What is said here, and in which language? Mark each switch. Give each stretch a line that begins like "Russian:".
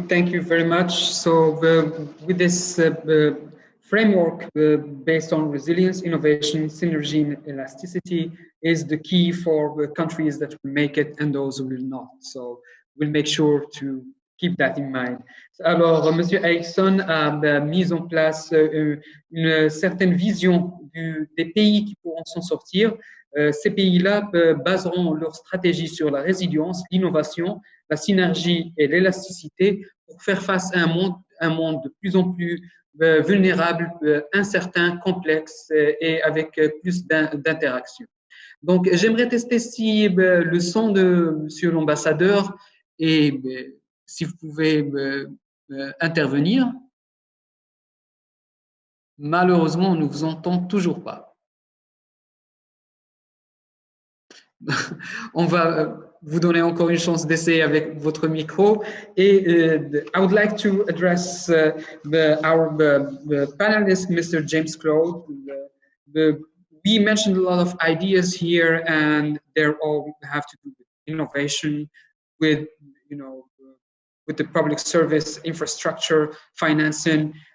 English: Thank you very much. So with this framework based on resilience, innovation, synergy, and elasticity is the key for countries that will make it and those who will not. So we'll make sure to keep that in mind.
French: Alors, M. Erickson a mis en place une certaine vision des pays qui pourront s'en sortir. Ces pays-là baseront leur stratégie sur la résilience, l'innovation, la synergie et l'élasticité pour faire face à un monde de plus en plus vulnérable, incertain, complexe et avec plus d'interactions. Donc, j'aimerais tester si le son de Monsieur l'ambassadeur et si vous pouvez intervenir. Malheureusement, on ne vous entend toujours pas. On va vous donner encore une chance d'essayer avec votre micro.
English: Et I would like to address our panelist, Mr. James Claude. We mentioned a lot of ideas here, and they all have to do with innovation, with with the public service, infrastructure, financing.